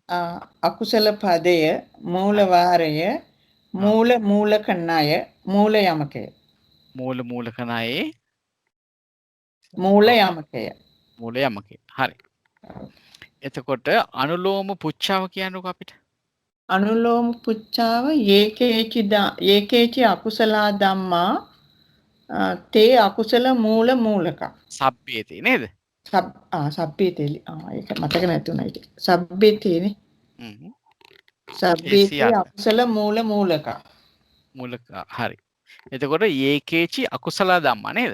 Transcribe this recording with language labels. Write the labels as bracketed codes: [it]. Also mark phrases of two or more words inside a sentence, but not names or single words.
[si] අකුසල පදය, මූල වාරය, මූලක ණය, මූල යමකය. මූලක ණයේ මූල යමකය. මූල යමකේ. හරි. එතකොට අනුලෝම පුච්චාව කියන්නකො අපිට. අනුලෝම පුච්චාව [pi] ඒකේචි අකුසලා ධම්මා තේ අකුසල මූලක. [si] සබ්බේතේ නේද? සබ්බේතේ. ඒක මතක නැතුණා ඒක. සබ්බේතේනේ. [pi] සබ්බේතේ අකුසල මූලක. [si] හරි. එතකොට [pi] ඒකේචි අකුසල ධම්මා [si] නේද?